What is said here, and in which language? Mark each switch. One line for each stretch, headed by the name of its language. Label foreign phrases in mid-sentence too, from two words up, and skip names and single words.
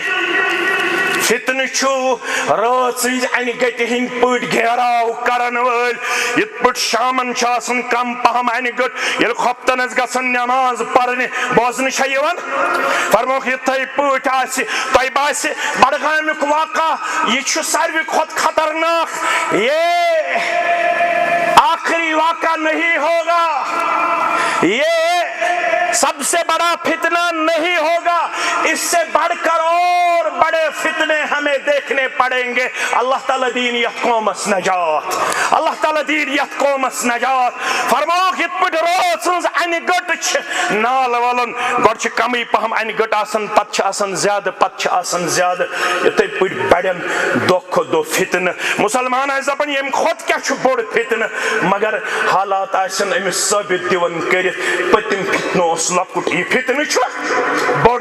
Kashmiri: فتنہ چھُ رٲژٕج انہِ گٹہِ ہٕنٛدۍ پٲٹھۍ گھیراو کرن وٲلۍ. یِتھ پٲٹھۍ شامن چھِ آسان کم پہم انہِ گٔٹ ییٚلہِ خۄفتن ٲسۍ گژھان نٮ۪ماز پرنہِ بوزنہٕ چھےٚ یِوان. فرموکھ یِتھٕے پٲٹھۍ آسہِ تۄہہِ باسہِ بڈگامیُک واقعہ یہِ چھُ ساروی کھۄتہٕ خطرناک.
Urdu: یہ آخری واقعہ نہیں ہوگا, یہ سب سے بڑا فتنہ نہیں ہوگا, اس سے بڑھ کر اور بڑے فتنے ہمیں دیکھنے پڑیں گے.
Kashmiri: اللہ تعالیٰ دین یتھ قومس نجات, اللہ تعالیٰ دین یتھ قومس نجات. فرموکھ یتھ پٲٹھۍ رٲژ ہٕنٛز انہِ گٔٹ چھِ نال ولُن, گۄڈٕ چھِ کمٕے پہم انہِ گٔٹ آسان, پتہٕ چھِ آسان زیادٕ, پتہٕ چھِ آسان زیادٕ, یِتھٕے پٲٹھۍ بڑٮ۪ن دۄہ کھۄتہٕ دۄہ فتنہٕ. مُسلمان آسہِ دپان ییٚمہِ کھۄتہٕ کیٛاہ چھُ بوٚڑ فتنہٕ, مگر حالات آسن أمِس ثٲبت دِوان کٔرِتھ پٔتِم فتنہٕ اوس لۄکُٹ, یہِ فتنہٕ چھُ بوٚڑ.